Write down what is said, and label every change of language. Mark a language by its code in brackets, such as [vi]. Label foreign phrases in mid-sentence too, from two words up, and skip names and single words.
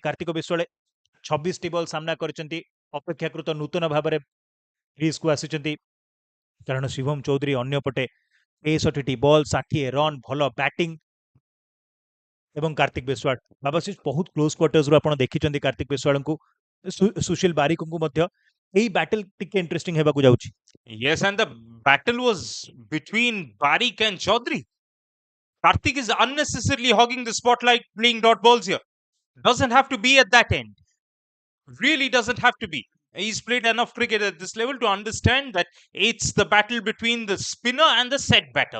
[or] କାର୍ତ୍ତିକ ବିଶ୍ୱାଳ 26ଟି ବଲ୍ ସାମ୍ନା କରିଛନ୍ତି, ଅପେକ୍ଷାକୃତ ନୂତନ ଭାବରେ କ୍ରିଜକୁ ଆସିଛନ୍ତି, କାରଣ ଶିବମ ଚୌଧୁରୀ ଅନ୍ୟପଟେ 63ଟି ବଲ୍, 60 ରନ୍, ଭଲ ବ୍ୟାଟିଂ ଏବଂ କାର୍ତ୍ତିକ ବିଶ୍ୱାଳ ବାବାଶିଷ ବହୁତ [en] close quarters [or] ଆପଣ ଦେଖିଛନ୍ତି କାର୍ତ୍ତିକ ବିଶ୍ୱାଳଙ୍କୁ, ସୁଶୀଲ ବାରିକଙ୍କୁ ମଧ୍ୟ। ଏଇ ବ୍ୟାଟଲ ଟିକେ ଇଣ୍ଟରେଷ୍ଟିଂ ହେବାକୁ ଯାଉଛି। [en] Yes, and the battle was between Barik and Chaudhary. Karthik is unnecessarily hogging the spotlight playing dot balls here. Doesn't have to be at that end. Really doesn't have to be. He's played enough cricket at this level to understand that it's the battle between the spinner and the set batter.